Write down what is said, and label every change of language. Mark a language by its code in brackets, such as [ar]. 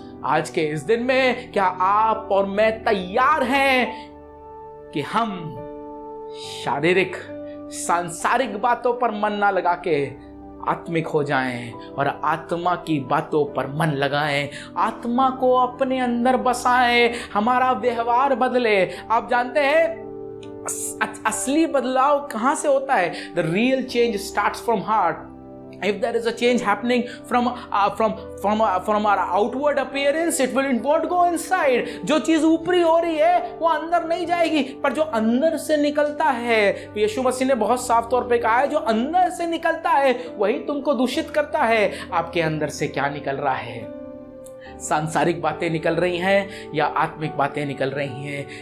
[hi] आज के इस दिन में क्या आप और मैं तैयार हैं कि हम शारीरिक सांसारिक बातों पर मन ना लगा के आत्मिक हो जाएं और आत्मा की बातों पर मन लगाएं, आत्मा को अपने अंदर बसाएं, हमारा व्यवहार बदले। आप जानते हैं असली बदलाव कहां से होता है? [en] The real change starts from heart. If there is a change happening from our outward appearance, it won't go inside. [hi] जो चीज ऊपरी हो रही है वो अंदर नहीं जाएगी, पर जो अंदर से निकलता है, यीशु मसीह ने बहुत साफ तौर पे कहा है, जो अंदर से निकलता है वही तुमको दूषित करता है। आपके अंदर से क्या निकल रहा है? सांसारिक बातें निकल रही हैं या आत्मिक बातें निकल रही हैं?